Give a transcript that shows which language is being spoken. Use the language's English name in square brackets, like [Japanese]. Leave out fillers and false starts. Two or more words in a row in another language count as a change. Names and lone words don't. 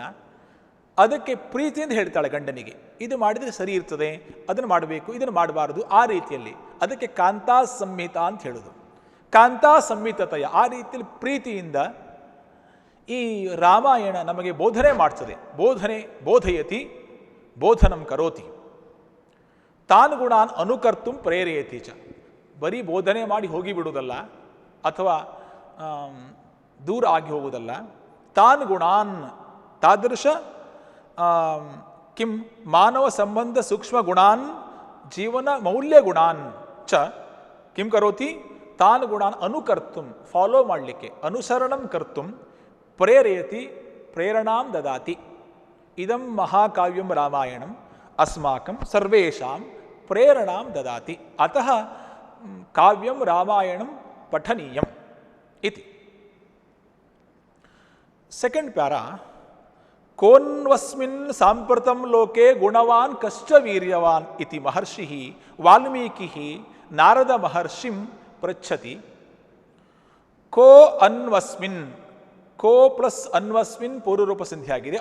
[Kannada] ಅದಕ್ಕೆ ಪ್ರೀತಿಯಿಂದ ಹೇಳ್ತಾಳೆ ಗಂಡನಿಗೆ, ಇದು ಮಾಡಿದರೆ ಸರಿ ಇರ್ತದೆ, ಅದನ್ನು ಮಾಡಬೇಕು, ಇದನ್ನು ಮಾಡಬಾರ್ದು, ಆ ರೀತಿಯಲ್ಲಿ. ಅದಕ್ಕೆ ಕಾಂತಾ ಸಂಹಿತಾ ಅಂತ ಹೇಳೋದು. ಕಾಂತಾ ಸಂಹಿತತೆಯ, ಆ ರೀತಿಯಲ್ಲಿ ಪ್ರೀತಿಯಿಂದ ಈ ರಾಮಾಯಣ ನಮಗೆ ಬೋಧನೆ ಮಾಡ್ತದೆ. [Sanskrit] ಬೋಧಯತಿ, ಬೋಧನಂ ಕರೋತಿ, ತಾನ್ ಗುಣಾನ್ ಅನುಕರ್ತು ಪ್ರೇರೆಯತಿ ಚ. [Kannada] ಬರೀ ಬೋಧನೆ ಮಾಡಿ ಹೋಗಿಬಿಡುವುದಲ್ಲ ಅಥವಾ ದೂರ ಆಗಿ ಹೋಗುವುದಲ್ಲ. [Sanskrit] ತಾನ್ ಗುಣಾನ್ ತಾದೃಶ ಕಿಂ ಮಾನವ ಸಂಬಂಧ ಸೂಕ್ಷ್ಮ ಗುಣಾನ್ ಜೀವನ ಮೌಲ್ಯ ಗುಣಾನ್ ಚ ಕಿಂ ಕರೋತಿ ತಾನ್ ಗುಣಾನ್ ಅನುಕರ್ತು, [Kannada] ಫಾಲೋ ಮಾಡಲಿಕ್ಕೆ, [Sanskrit] ಅನುಸರಣಂ ಕರ್ತು ಪ್ರೇರೆಯತಿ, ಪ್ರೇರಣಾಂ ದದಾತಿ. ಇದಂ ಮಹಾಕಾವ್ಯಂ ರಾಮಾಯಣಂ ಅಸ್ಮಾಕಂ ಸರ್ವೇಷಾಂ ಪ್ರೇರಣಾಂ ದದಾತಿ. ಅತಃ ಕಾವ್ಯಂ ರಾಮಾಯಣಂ ಪಠನೀಯಂ ಇತಿ. [English] second para, [Sanskrit] ಕೋನ್ವಸ್ಮಿನ್ ಸಾಂಪ್ರತಂ ಲೋಕೆ ಗುಣವಾನ್ ಕಶ್ಚ ವೀರ್ಯವಾನ್ ಇತಿ ಮಹರ್ಷಿ ವಾಲ್ಮೀಕಿ ನಾರದ ಮಹರ್ಷಿಂ ಪೃಚ್ಛತಿ. [Kannada] ಕೋ ಅನ್ವಸ್ಮಿನ್, ಕೋ ಪ್ಲಸ್ ಅನ್ವಸ್ಮಿನ್ ಪೂರ್ವರೂಪ ಸಂಧಿ ಆಗಿದೆ.